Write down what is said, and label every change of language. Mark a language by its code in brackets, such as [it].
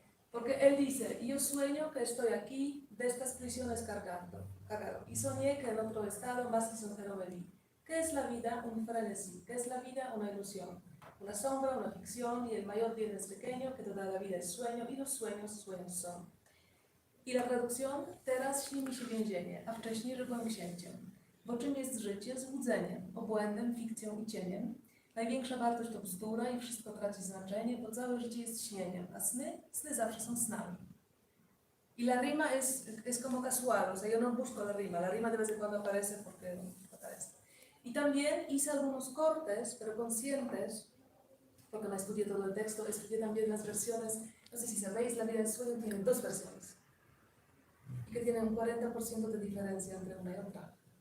[es] Porque él dice, yo sueño que estoy aquí de estas prisiones cargado, y soñé que en otro estado más lisonjero me vi. ¿Qué es la vida? Un frenesí. ¿Qué es la vida? Una ilusión. Una sombra, una ficción, y el mayor bien es pequeño, que toda la vida es sueño, y los sueños, sueños son. I la traducción, [pl] teraz śni mi się więzienie, a wcześniej żyłem księciem. Bo czym jest życie? Złudzeniem, obłędem, fikcją i cieniem. Największa wartość to bzdura i wszystko traci znaczenie, bo całe życie jest śnieniem, a sny zawsze są snami. [es] Y la rima es como casual, o sea, yo no busco la rima de vez en cuando aparece porque aparece. Y también hice algunos cortes, pero conscientes, porque no estudié todo el texto, estudié también las versiones, no sé si sabéis, La vida del sueño tiene dos versiones, y que tienen un 40% de diferencia entre una y otra.